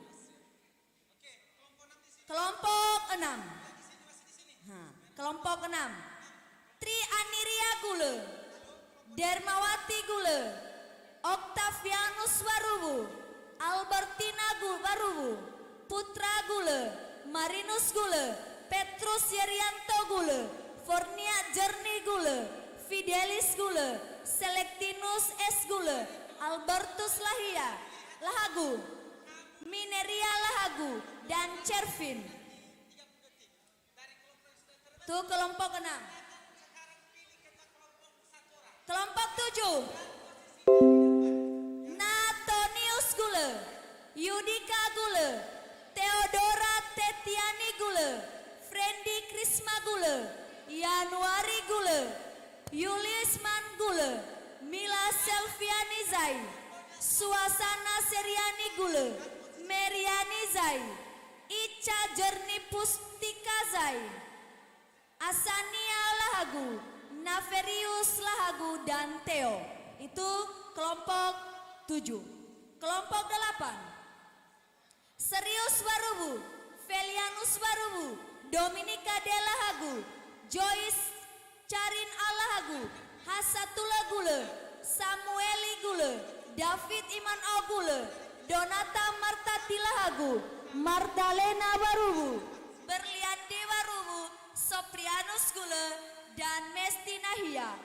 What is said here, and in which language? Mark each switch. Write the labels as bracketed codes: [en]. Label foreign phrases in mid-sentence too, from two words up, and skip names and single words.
[id] Kelompok 6. Kelompok 6, Tri Aniria Gule, Dermawati Gule, Octavianus Warubu, Albertina Warubu, Putra Gule, Marinus Gule, Petrus Yerianto Gule, Fornia Jerni Gule, Fidelis Gule, Selectinus S. Gule, Albertus Lahagu, Mineria Lahagu, dan Cervin. Itu kelompok 6. Kelompok 7, Natonius Gule, Yudika Gule, Theodora Tetiani Gule, Frendi Krisma Gule, Januari Gule, Yulisman Gule, Mila Selviani Zai, Suasana Seriani Gule, Meriani Zai, Ica Jerni Pustika Zai, Asania Lahagu, Naverius Lahagu, dan Theo. Itu kelompok 7. Kelompok 8, Serius Warubu, Felianus Warubu, Dominika De Lahagu, Joyce Carin Alahagu, Hasatullah Gule, Samueli Gule, David Iman Ogule, Donata Martati Lahagu, Mardalena Warubu, Berliandi Warubu, Soprianus Gule, dan Mesti Nahia.